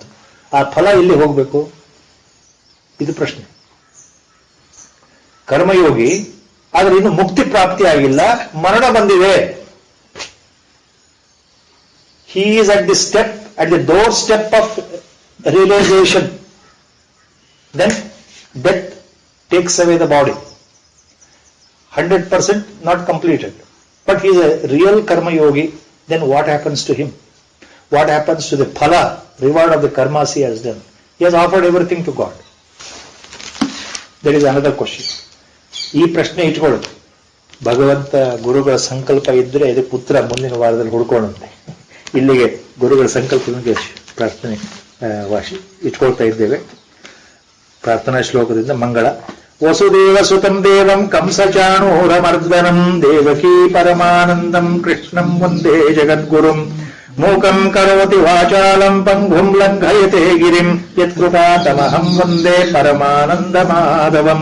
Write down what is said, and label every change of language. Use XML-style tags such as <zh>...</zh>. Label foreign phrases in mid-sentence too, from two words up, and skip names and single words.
<kn>ಆ ಫಲ ಎಲ್ಲಿ ಹೋಗ್ಬೇಕು? ಇದು ಪ್ರಶ್ನೆ. ಕರ್ಮಯೋಗಿ ಆದ್ರೆ ಇನ್ನು ಮುಕ್ತಿ ಪ್ರಾಪ್ತಿ ಆಗಿಲ್ಲ, ಮರಣ ಬಂದಿದೆ.</kn> <en>he is at the step, at the door step of realisation. then death takes away the body. 100% not completed. But he is a real karma yogi. Then what happens to him? What happens to the phala reward of the karmas he has done. He has offered everything to God. There is another question.</en> <kn>ಈ ಪ್ರಶ್ನೆ ಇಟ್ಕೊಳ್ಳೋದು, ಭಗವಂತ ಗುರುಗಳ ಸಂಕಲ್ಪ ಇದ್ರೆ ಇದು ಪುತ್ರ ಮುಂದಿನ ವಾರದಲ್ಲಿ ಹುಡ್ಕೊಳ್ಳುತ್ತೆ. ಇಲ್ಲಿಗೆ ಗುರುಗಳ ಸಂಕಲ್ಪಕ್ಕೆ ಪ್ರಾರ್ಥನೆ ಇಟ್ಕೊಳ್ತಾ ಇದ್ದೇವೆ. ಪ್ರಾರ್ಥನಾ ಶ್ಲೋಕದಿಂದ ಮಂಗಳ.</kn> <sa>ವಸುದೇವ ಸುತಂ ದೇವಂ ಕಂಸಚಾಣೂರಮರ್ದನಂ ದೇವಕೀ ಪರಮಾನಂದಂ ಕೃಷ್ಣಂ ವಂದೇ ಜಗದ್ಗುರುಂ ಮೂಕಂ ಕರೋತಿ ವಾಚಾಲಂ ಪಂಗುಂ ಲಂಘಯತೆ ಗಿರಿಂ ಯತ್ಕೃಪಾತಮಹಂ ವಂದೇ ಪರಮಾನಂದ ಮಾಧವಂ.</sa>